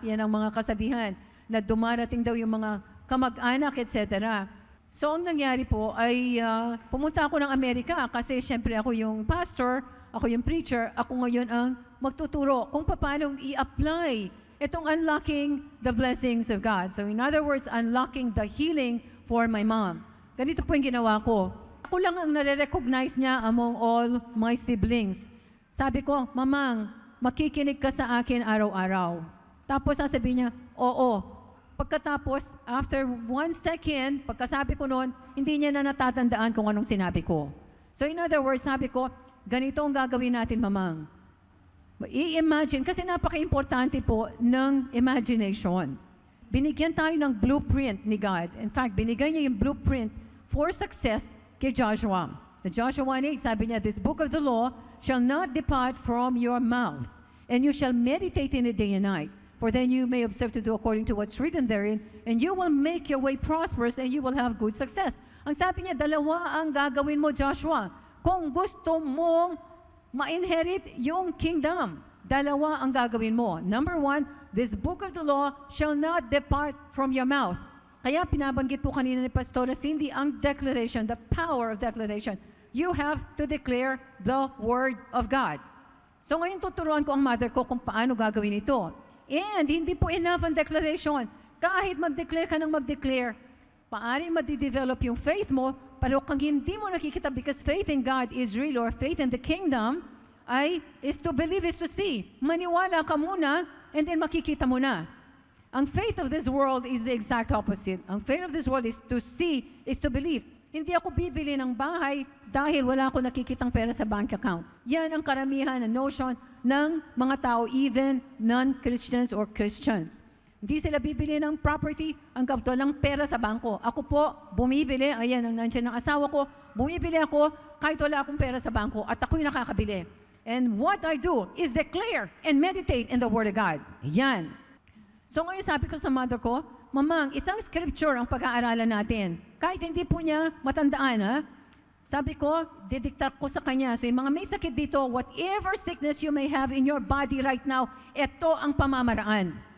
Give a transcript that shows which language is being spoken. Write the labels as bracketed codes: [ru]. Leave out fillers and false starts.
[tl] Yan ang mga kasabihan na dumarating daw yung mga kamag-anak, etc. So, ang nangyari po ay pumunta ako ng Amerika kasi syempre ako yung pastor, ako yung preacher, ako ngayon ang magtuturo kung paano i-apply itong [en] unlocking the blessings of God. So, in other words, unlocking the healing for my mom. [tl] Ganito po yung ginawa ko. Ako lang ang nare-recognize niya [en] among all my siblings. [tl] Sabi ko, Mamang, makikinig ka sa akin araw-araw. Tapos sasabihin niya, oo. Pagkatapos, after 1 second, pagkasabi ko noon, hindi niya na natatandaan kung anong sinabi ko. So in other words, sabi ko, ganito ang gagawin natin, Mamang. I-imagine, kasi napaka-importante po ng imagination. Binigyan tayo ng blueprint ni God. In fact, binigyan niya yung blueprint for success kay Joshua. [en] The Joshua 1:8, [tl] sabi niya, [en] this book of the law shall not depart from your mouth, and you shall meditate in it day and night. For then you may observe to do according to what's written therein, and you will make your way prosperous, and you will have good success. [tl] Ang sabi niya, dalawa ang gagawin mo, Joshua. Kung gusto mong ma-inherit yung kingdom, dalawa ang gagawin mo. [en] Number 1, this book of the law shall not depart from your mouth. [tl] Kaya pinabanggit po kanina ni Pastora Cindy ang declaration, the power of declaration. [en] You have to declare the Word of God. [tl] So ngayon tuturuan ko ang mother ko kung paano gagawin ito. And hindi po enough ang declaration. Kahit mag-declare ka ng mag-declare, paano madi-develop yung faith mo, pero kung hindi mo nakikita, [en] because faith in God is real, or faith in the kingdom, is to believe, is to see. [tl] Maniwala ka muna, and then makikita mo na. [en] Ang faith of this world is the exact opposite. Ang faith of this world is to see, is to believe. [tl] Hindi ako bibili ng bahay dahil wala ako nakikitang pera sa bank account. Yan ang karamihan na notion ng mga tao, [en] even non-Christians or Christians. [tl] Hindi sila bibili ng property ang kapto ng pera sa bangko. Ako po, bumibili, ayan, ang nandiyan ng asawa ko, bumibili ako kahit wala akong pera sa bangko at ako'y nakakabili. [en] And what I do is declare and meditate in the Word of God. [tl] Yan. So ngayon sabi ko sa mother ko, Mamang, isang scripture ang pag-aaralan natin. Kahit hindi po niya matandaan, ha? Sabi ko, didiktar ko sa kanya. So yung mga may sakit dito, [en] whatever sickness you may have in your body right now, [tl] ito ang pamamaraan.